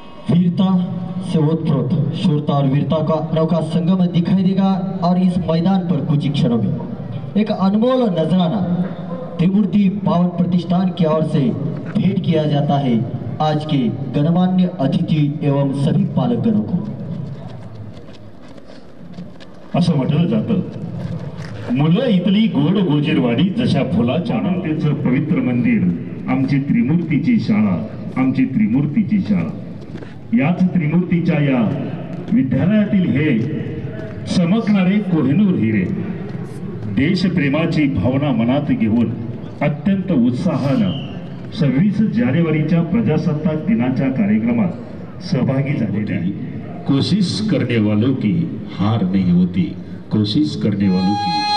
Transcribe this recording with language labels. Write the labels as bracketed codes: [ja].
[hi] वीरता से ओतप्रोत शूरता और वीरता का अनोखा संगम दिखाई देगा और इस मैदान पर कुछ ही क्षणों में एक अनमोल नजराना त्रिमूर्ति पावन प्रतिष्ठान की ओर से भेंट किया जाता है आज के गणमान्य अतिथि एवं सभी पालकगणों को. [mr] असं म्हटलं जातं, मुलं इथली गोड गोजीरवाडी जशा फुलाच्या अनंतेचं पवित्र मंदिर, आमची त्रिमूर्तीची शाळा, आमची त्रिमूर्तीची शाळा. याच त्रिमूर्तीच्या या विद्यालयातील हे चमकणारे कोहिनूर हिरे देशप्रेमाची भावना मनात घेऊन अत्यंत उत्साहानं 26 जानेवारीच्या प्रजासत्ताक दिनाच्या कार्यक्रमात सहभागी झालेले आहे. [hi] कोशिश करने वालों की हार नहीं होती, कोशिश करने वालों की